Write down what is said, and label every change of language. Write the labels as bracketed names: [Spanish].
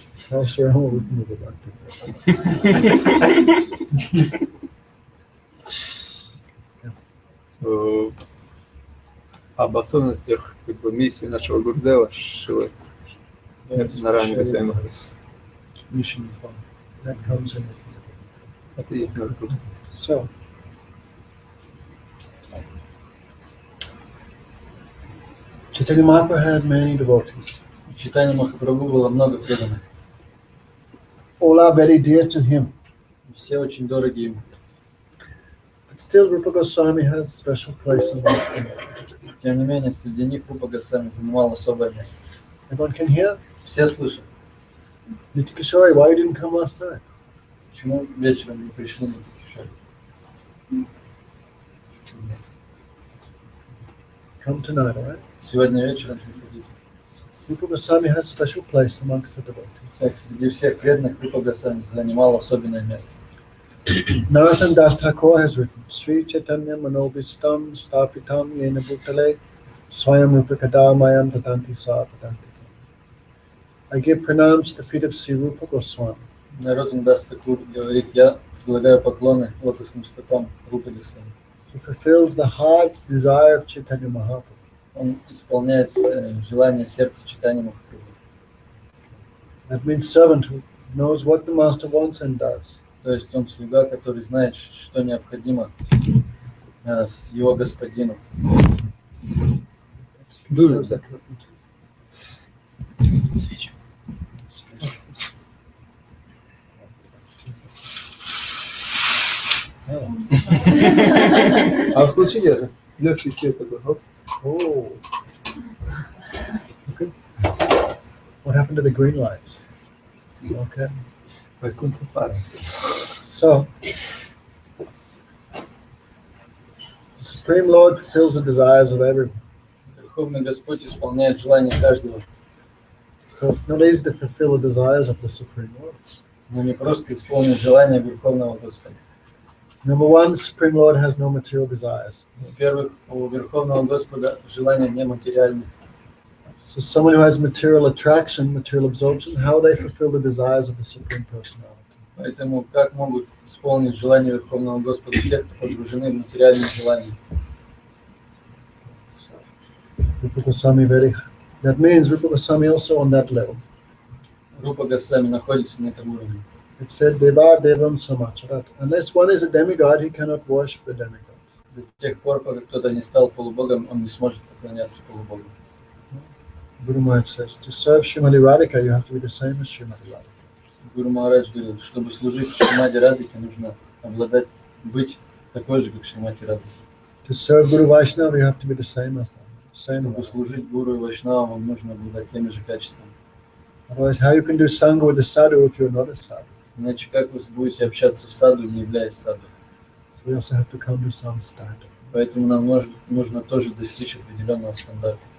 [English] Oh, Surround, we can move it back to [Russian] Об особенностях миссии нашего Гурдева Шивы Нараяна Госвами. [English] Mission fund. That comes in. [Russian] Это есть на руках. [English] So, Chaitanya Mahaprabhu had many devotees. [Russian] В Чайтанья Махапрабху было много преданных. [English] All are very dear to him. [Russian] Все очень дороги ему. [English] But still, Rupa Goswami has special place amongst them. [Russian] Тем не менее, среди них Рупа Госвами занимал особое место. [English] Everyone can hear? [Russian] Все слышат. [English] Nitikishori, why you didn't come last night? [Russian] Почему вечером не пришли на Тикишари? [English] Come tonight, all right? [Russian] Сегодня вечером приходите. [English] Rupa Goswami has special place amongst the devotees. [Russian] Так, среди всех преданных Рупа Госвами занимал особенное место. [English] Narottam Das Thakur has written, [Sanskrit] Sri Chaitanya Manobhistam Stapitam Yena Bhutale Swayam Rupa Kadamayam Tatanti Sa Tatanti. [English] I give pranams to the feet of Sri Rupa Goswami. [Russian] Наротам Дас Такур говорит, я предлагаю поклоны лотосным стопам Рупы Госвами. [English] He fulfills the heart's desire of Chaitanya Mahaprabhu. [Russian] Он исполняет желание сердца Чайтаньи Махапрабху. [English] That means servant who knows what the master wants and does. [Russian] То есть он слуга, который знает, что необходимо с его господином. А включите это. Легкий свет такой. Оп. [English] Oh. Okay. What happened to the green lights? Okay. So, the Supreme Lord fulfills the desires of everyone. [Russian] Верховный Господь исполняет желания каждого. [English] So it's not easy to fulfill the desires of the Supreme Lord. [Russian] Но не просто исполнить желания Верховного Господа. [English] Number one, the Supreme Lord has no material desires. [Russian] Во-первых, у Верховного Господа желания нематериальны. [English] So someone who has material attraction, material absorption, how they fulfill the desires of the Supreme Personality? [Russian] Поэтому как могут исполнить желания Верховного Господа те, кто погружены в материальные желания? [English] So, Rupa Goswami that means Rupa Goswami also on that level. [Russian] Рупа Госвами находится на этом уровне. [English] It said, [Sanskrit] Deva Devam Samacharat. [English] Unless one is a demigod, he cannot worship the demigod. [Russian] До тех пор, пока кто-то не стал полубогом, он не сможет поклоняться полубогу. [English] Guru Maharaj says, to serve Srimati Radhika, you have to be the same as Srimati Radhika. [Russian] Гуру Махарадж говорил, чтобы служить Шримати Радхике, нужно быть такой же, как Шримати Радхика. [English] To serve Guru Vaishnava, you have to be the same as them. Same [Russian] Чтобы [English] way. [Russian] служить гуру и вайшнавам, вам нужно обладать теми же качествами. [English] Otherwise, how you can do sangha with a sadhu if you're not a sadhu? [Russian] Иначе как вы будете общаться с саду, не являясь саду? [English] So we also have to come to some standard. [Russian] Поэтому нам нужно тоже достичь определенного стандарта.